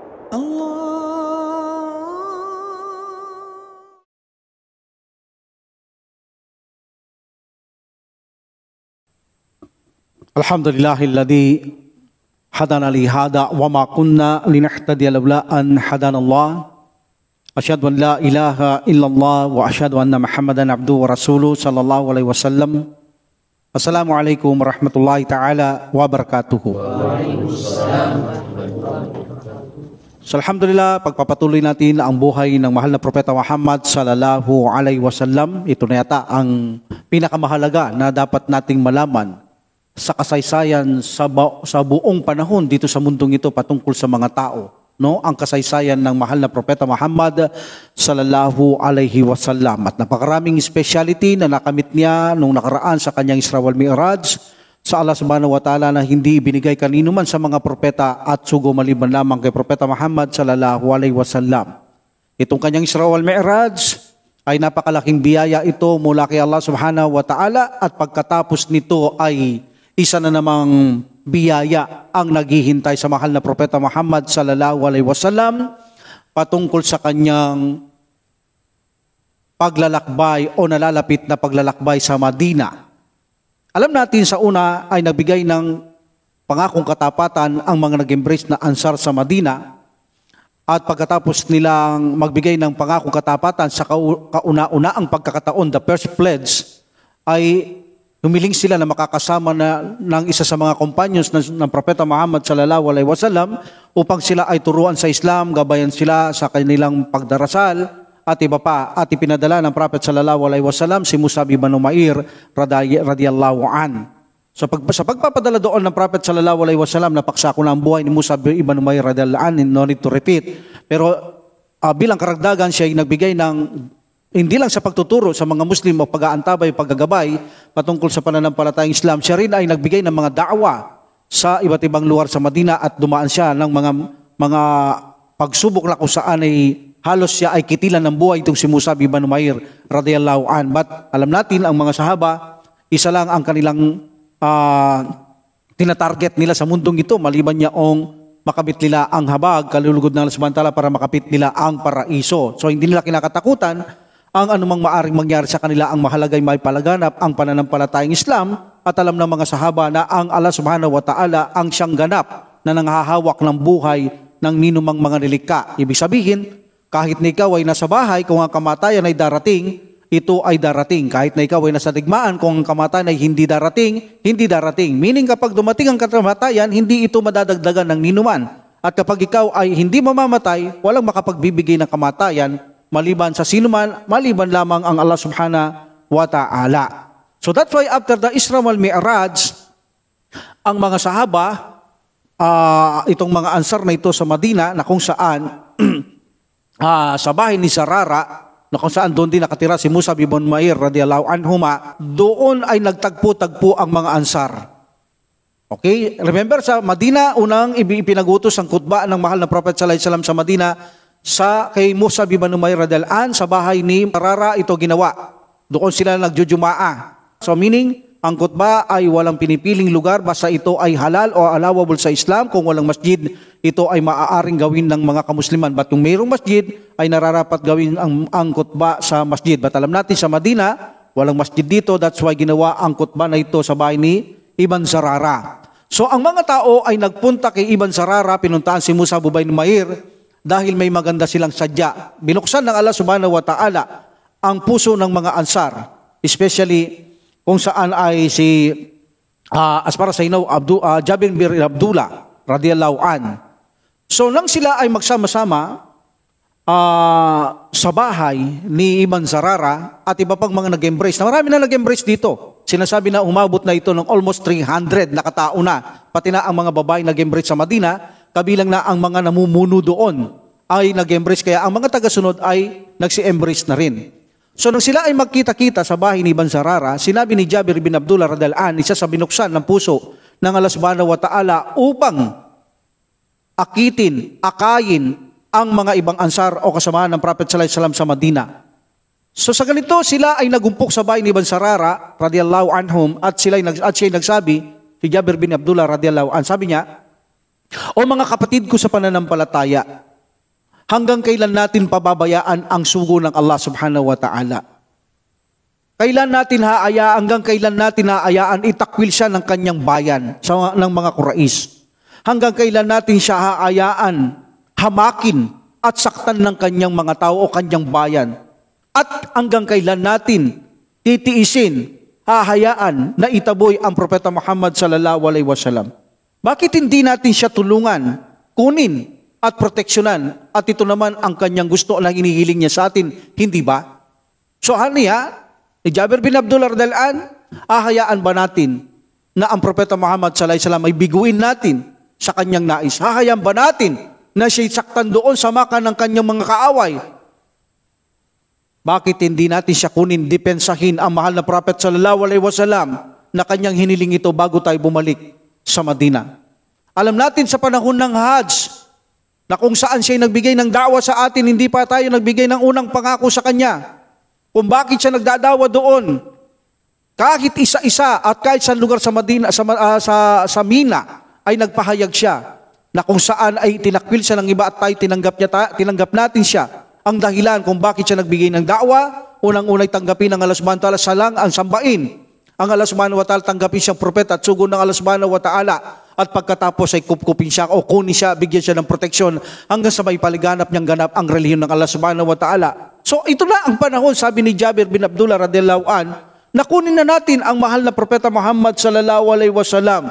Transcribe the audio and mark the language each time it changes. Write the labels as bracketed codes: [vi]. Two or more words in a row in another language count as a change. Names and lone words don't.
[ar] الحمد لله الذي هدانا لهذا وما كنا لنهتدي لولا أن هدانا الله. أشهد أن لا إله إلا الله وأشهد أن محمدا عبده ورسوله صلى الله عليه وسلم. السلام عليكم ورحمة الله تعالى وبركاته. [en] So, alhamdulillah, [tl] pagpapatuloy natin ang buhay ng mahal na Propeta Muhammad [ar] صلى الله عليه وسلم. [tl] Ito na yata ang pinakamahalaga na dapat nating malaman sa kasaysayan sa buong panahon dito sa mundong ito patungkol sa mga tao, no? Ang kasaysayan ng mahal na Propeta Muhammad [ar] صلى الله عليه وسلم, [tl] at napakaraming speciality na nakamit niya nung nakaraan sa kanyang Isra wal Mi'raj sa Allah [ar] سبحانه وتعالى [tl] na hindi ibinigay kanino man sa mga propeta at sugo maliban lamang kay Propeta Muhammad [ar] صلى الله عليه وسلم. [tl] Itong kanyang Isra wal Mi'raj ay napakalaking biyaya ito mula kay Allah [ar] سبحانه وتعالى, [tl] at pagkatapos nito ay isa na namang biyaya ang naghihintay sa mahal na Propeta Muhammad [ar] صلى الله عليه وسلم [tl] patungkol sa kanyang paglalakbay o nalalapit na paglalakbay sa Madina. Alam natin sa una ay nagbigay ng pangakong katapatan ang mga nag-embrace na Ansar sa Madina, at pagkatapos nilang magbigay ng pangakong katapatan sa kauna-unaang pagkakataon, [en] the first pledge, [tl] ay humiling sila na makakasama ng isa sa mga companions ng Propeta Muhammad [ar] صلى الله عليه وسلم [tl] upang sila ay turuan sa Islam, gabayan sila sa kanilang pagdarasal at iba pa. At ipinadala ng Prophet [ar] صلى الله عليه وسلم [tl] si Mus'ab ibn Umair [ar] رضي الله عن. [tl] So sa pagpapadala doon ng Prophet [ar] صلى الله عليه وسلم, [tl] napaksako na ang buhay ni Mus'ab ibn Umair [ar] رضي الله عن, [en] no need to repeat. [tl] Pero bilang karagdagan, siya ay nagbigay ng hindi lang sa pagtuturo sa mga Muslim o pag-aantabay, paggagabay patungkol sa pananampalatayang Islam, siya rin ay nagbigay ng mga da'wa sa iba't ibang lugar sa Madina, at dumaan siya ng mga pagsubok na kung saan ay halos siya ay kitilan ng buhay itong si Mus'ab ibn Umair [ar] رضي الله عن. [tl] But alam natin, ang mga sahaba, isa lang ang kanilang tinatarget nila sa mundong ito, maliban niyaong makabit nila ang habag, kalulugod ng Allah [ar] سبحانه وتعالى, [tl] para makapit nila ang paraiso. So hindi nila kinakatakutan ang anumang maaring mangyari sa kanila. Ang mahalaga ay may palaganap ang pananampalatayang Islam, at alam ng mga sahaba na ang Allah [ar] سبحانه وتعالى [tl] ang siyang ganap na nanghahawak ng buhay ng ninumang mga nilikha. Ibig sabihin, kahit na ikaw ay nasa bahay, kung ang kamatayan ay darating, ito ay darating. Kahit na ikaw ay nasa digmaan, kung ang kamatayan ay hindi darating, hindi darating. Meaning, kapag dumating ang kamatayan, hindi ito madadagdagan ng ninuman. At kapag ikaw ay hindi mamamatay, walang makapagbibigay ng kamatayan maliban sa sinuman, maliban lamang ang Allah [ar] سبحانه وتعالى. [en] So that's why after the Isra wal Mi'raj, [tl] ang mga sahaba, itong mga Ansar na ito sa Madina, na kung saan sa bahay ni Zarara, na kung saan doon din nakatira si Mus'ab ibn Umair [ar] رضي الله عنهما, [tl] doon ay nagtagpo-tagpo ang mga Ansar. [en] Okay? Remember, [tl] sa Madina, unang ipinagutos ang khutbah ng mahal na Prophet [ar] صلى الله عليه وسلم [tl] sa Madina kay Mus'ab ibn Umair [ar] رضي الله عن, [tl] sa bahay ni Zarara ito ginawa. Doon sila nagjujumaa. [en] So meaning, [tl] ang khutbah ay walang pinipiling lugar, basta ito ay halal o allowable sa Islam. Kung walang masjid, ito ay maaaring gawin ng mga kamusliman. But kung mayroong masjid, ay nararapat gawin ang khutbah sa masjid. But alam natin sa Madina, walang masjid dito. [en] That's why [tl] ginawa ang khutbah na ito sa bahay ni Ibn Zarara. So ang mga tao ay nagpunta kay Ibn Zarara, pinuntahan si Mus'ab ibn Umair dahil may maganda silang sadya. Binuksan ng Allah [ar] سبحانه وتعالى [tl] ang puso ng mga Ansar, especially kung saan ay si as para sa inaw, Jabir bin Abdullah [ar] رضي الله عن. [tl] So nang sila ay magsama-sama sa bahay ni Ibn Zarara at iba pang mga nag-embrace, na marami na nag-embrace dito. Sinasabi na umabot na ito ng almost 300 na katao na, pati na ang mga babae nag-embrace sa Madina, kabilang na ang mga namumuno doon ay nag-embrace, kaya ang mga tagasunod ay nagsi-embrace na rin. So nang sila ay magkita-kita sa bahay ni Ibn Zarara, sinabi ni Jabir bin Abdullah [ar] رضي الله عنه, [tl] isa sa binuksan ng puso ng Allah [ar] سبحانه وتعالى [tl] upang akayin ang mga ibang Ansar o kasamahan ng Prophet [ar] صلى الله عليه وسلم [tl] sa Madina. So sa ganito, sila ay nagumpok sa bahay ni Ibn Zarara [ar] رضي الله عنهم, [tl] at siya ay nagsabi, si Jabir bin Abdullah [ar] رضي الله عنه, [tl] sabi niya, "O mga kapatid ko sa pananampalataya, Hanggang kailan natin pababayaan ang sugo ng Allah [ar] سبحانه وتعالى? [tl] Hanggang kailan natin haayaan itakwil siya ng kanyang bayan ng mga Quraysh? Hanggang kailan natin siya haayaan hamakin at saktan ng kanyang mga tao o kanyang bayan? At hanggang kailan natin titiisin, hahayaan na itaboy ang Propeta Muhammad [ar] صلى الله عليه وسلم? [tl] Bakit hindi natin siya tulungan, kunin at proteksyonan? At ito naman ang kanyang gusto na hinihiling niya sa atin, hindi ba? So haniya, ni Jabir bin Abdullah [ar] رضي الله عنه, [tl] hahayaan ba natin na ang Propeta Muhammad [ar] صلى الله عليه وسلم [tl] ay biguin natin sa kanyang nais? Hahayaan ba natin na siya'y saktan doon sa Makkah ng kanyang mga kaaway? Bakit hindi natin siya kunin, depensahin ang mahal na Prophet [ar] صلى الله عليه وسلم [tl] na kanyang hiniling ito bago tayo bumalik sa Madina? Alam natin sa panahon ng Hajj na kung saan siya'y nagbigay ng da'wa sa atin, hindi pa tayo nagbigay ng unang pangako sa kanya. Kung bakit siya nagdadawa doon, kahit isa-isa at kahit sa lugar sa Madina, sa Mina, ay nagpahayag siya na kung saan ay tinakwil siya ng iba at tayo tinanggap natin siya. Ang dahilan kung bakit siya nagbigay ng da'wa, unang-unay tanggapin ng Allah [ar] سبحانه وتعالى, [tl] salang ang sambain. Ang Allah [ar] سبحانه وتعالى [tl] tanggapin siyang propeta at sugo ng Allah [ar] سبحانه وتعالى. [tl] At pagkatapos ay kupkupin siya o kunin siya, bigyan siya ng proteksyon hanggang sa may paliganap niyang ganap ang relihiyon ng Allah [ar] سبحانه وتعالى. [tl] So ito na ang panahon, sabi ni Jabir bin Abdullah [ar] رضي الله عنه, [tl] na kunin na natin ang mahal na Propeta Muhammad [ar] صلى الله عليه وسلم.